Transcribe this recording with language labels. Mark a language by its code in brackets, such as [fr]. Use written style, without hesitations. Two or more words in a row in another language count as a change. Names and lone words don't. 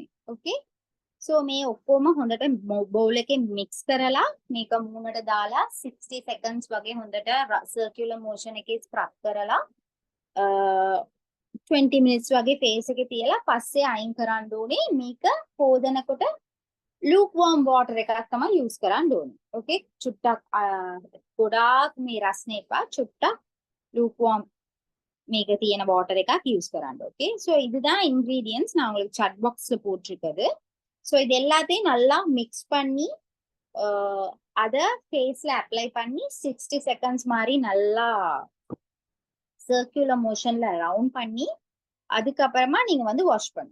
[en] okay, so [si] මේ ඔක්කොම හොඳට බෝල් එකේ මික්ස් කරලා මේක මූණට දාලා 60 seconds වගේ හොඳට [en] circular motion [si] එකේ ස්ක්‍රබ් කරලා 20 minutes වගේ ෆේස් එකේ තියලා පස්සේ අයින් කරන්න ඕනේ. මේක හොදනකොට [en] lukewarm water [si] එකක් තමයි යූස් කරන්න ඕනේ. ඕකේ, චුට්ටක් ගොඩාක් මේ රස්නේ එපා, චුට්ටක් lukewarm මේක තියෙන வாட்டர் එකක් யூஸ் කරන්න. [en] okay, so [ta] இதுதான் இன்கிரீடியன்ட்ஸ் நான் உங்களுக்கு [en] chat boxல [ta] போட்டிருக்கிறது. ஸோ இது எல்லாத்தையும் நல்லா மிக்ஸ் பண்ணி அதை [en] faceல apply [ta] பண்ணி 60 செகண்ட்ஸ் மாதிரி நல்லா [en] circular motionல round [ta] பண்ணி அதுக்கப்புறமா நீங்க வந்து வாஷ் பண்ணுங்க.